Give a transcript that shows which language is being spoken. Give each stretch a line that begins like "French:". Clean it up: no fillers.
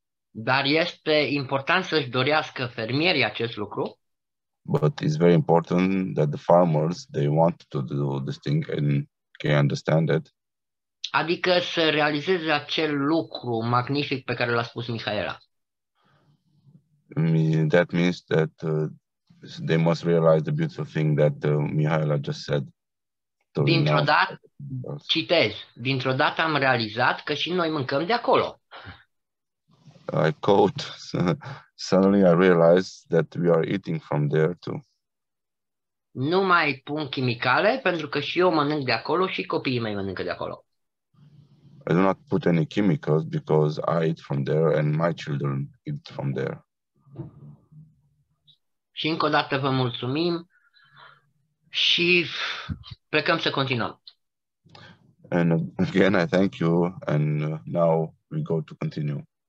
Romanian: Dar este important să-și dorească fermierii acest lucru.
English: But it's very important that the farmers, they want to do this thing and can understand it.
Romanian: Adică să realizeze acel lucru magnific pe care l-a spus Mihaela.
English: That means that they must realize the beautiful thing that Mihaela just said.
Romanian: Dintr-o dată, citez, dintr-o dată am realizat că și noi mâncăm de acolo.
English: I quote, suddenly I realized that we are eating from there too.
Romanian: Nu mai pun chimicale pentru că și eu mănânc de acolo și copiii mei mănâncă de acolo.
English: I do not put any chemicals because I eat from there and my children eat from there.
Romanian: Și încă o dată vă mulțumim și plecăm să continuăm.
English: And again, I thank you, and now we go to continue.